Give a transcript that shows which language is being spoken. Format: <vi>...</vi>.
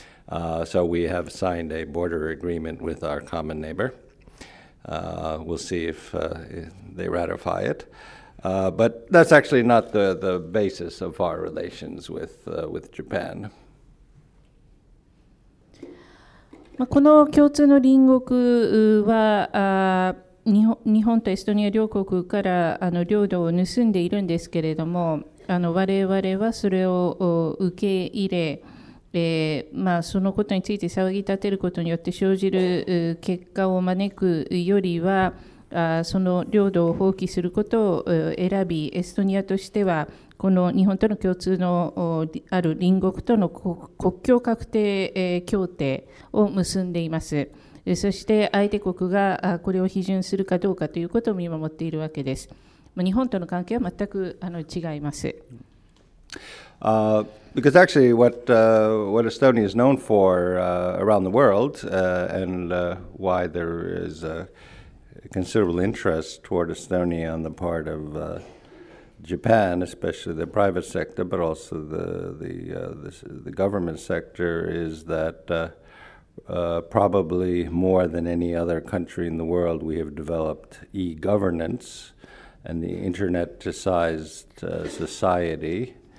<en>So we have signed a border agreement with our common neighbor. We'll see if they ratify it. But that's actually not the basis of our relations with Japan.</en> <ja>この共通の隣国は日本とエストニア両国から領土を盗んでいるんですけれども、我々はそれを受け入れ、そのことについて騒ぎ立てることによって生じる結果を招くよりは、その領土を放棄することを選び、エストニアとしてはこの日本との共通のある隣国との国境画定協定を結んでいます。そして相手国がこれを批准するかどうかということを見守っているわけです。日本との関係は全く違います。</ja> <en>Because actually what Estonia is known for around the world and why there is a considerable interest toward Estonia on the part of Japan, especially the private sector, but also the government sector, is that probably more than any other country in the world, we have developed e-governance and the internet-sized society.</en>